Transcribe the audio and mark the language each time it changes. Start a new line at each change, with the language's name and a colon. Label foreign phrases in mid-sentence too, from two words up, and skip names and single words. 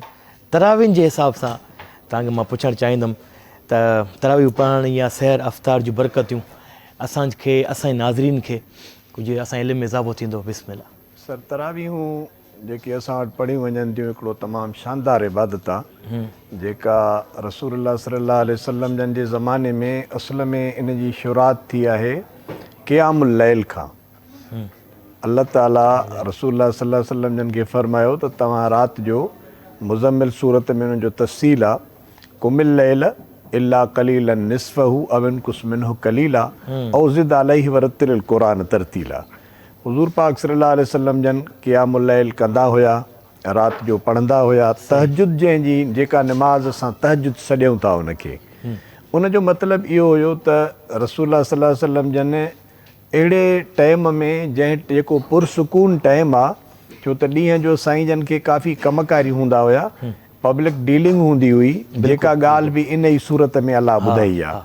Sindhi: तरावीन जे हिसाब सां तव्हांखे मां पुछणु चाहींदुमि त तरावी पढ़ण या सैर अफ़्तार जूं बरकतियूं असांखे, असांजे नाज़रीन खे कुझु असांजे इल्म में इज़ाफ़ो थींदो। बिस्मिल्लाह। सर, तरावीहूं जेकी असां वटि पढ़ी वञनि थियूं हिकिड़ो तमामु शानदार इबादत आहे जेका रसूलुल्लाह
Arabic: صلى الله عليه وسلم
Sindhi: जन जे ज़माने में असुल में इन जी शुरूआत थी आहे
Arabic: قيام الليل
Sindhi: खां। अल्लाह ताला रसूलुल्लाह
Arabic: صلى الله عليه وسلم
Sindhi: जन खे फ़रमायो त तव्हां राति जो मुज़म्मिल सूरत में उन्हनि जो तफ़सील आहे,
Arabic: قم الليل إلا قليلا نصفه أو انقص منه قليلا أو زد عليه ورتل القرآن ترتيلا.
Sindhi: हुज़ूर पाक
Arabic: صلى الله عليه وسلم
Sindhi: जन
Arabic: قيام الليل
Sindhi: कंदा हुया, राति जो पढ़ंदा हुया। तहजुद जंहिंजी जेका निमाज़ असां तहजुद सॾियूं था उनखे, उनजो मतिलबु इहो हुयो त रसूलुल्लाह
Arabic: صلى الله عليه وسلم
Sindhi: जन अहिड़े टाइम में जेको पुरसुकून टाइम आहे, छो त ॾींहं जो साईं जन खे काफ़ी कमकारी हूंदा हुया,
English: public dealing
Sindhi: हूंदी हुई, जेका ॻाल्हि बि इन ई सूरत में अलाह ॿुधाई आहे।